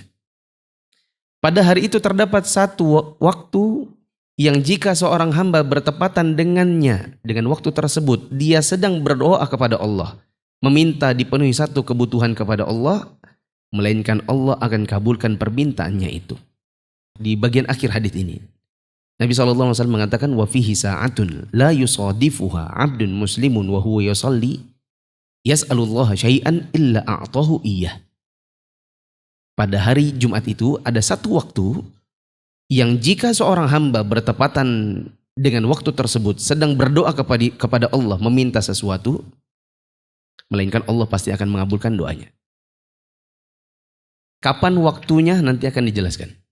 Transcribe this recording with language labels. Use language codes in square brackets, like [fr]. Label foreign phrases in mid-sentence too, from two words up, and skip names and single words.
[id] Pada hari itu terdapat satu waktu yang jika seorang hamba bertepatan dengannya, dengan waktu tersebut, dia sedang berdoa kepada Allah, meminta dipenuhi satu kebutuhan kepada Allah, melainkan Allah akan kabulkan permintaannya itu. di bagian akhir hadis ini. Nabi SAW mengatakan [ar] وفيه ساعة لا يصادفها عبد مسلم وهو يصلي يسأل الله شيئا إلا أعطاه إياه. [id] Pada hari Jumat itu ada satu waktu yang jika seorang hamba bertepatan dengan waktu tersebut sedang berdoa kepada Allah meminta sesuatu, melainkan Allah pasti akan mengabulkan doanya. Kapan waktunya nanti akan dijelaskan.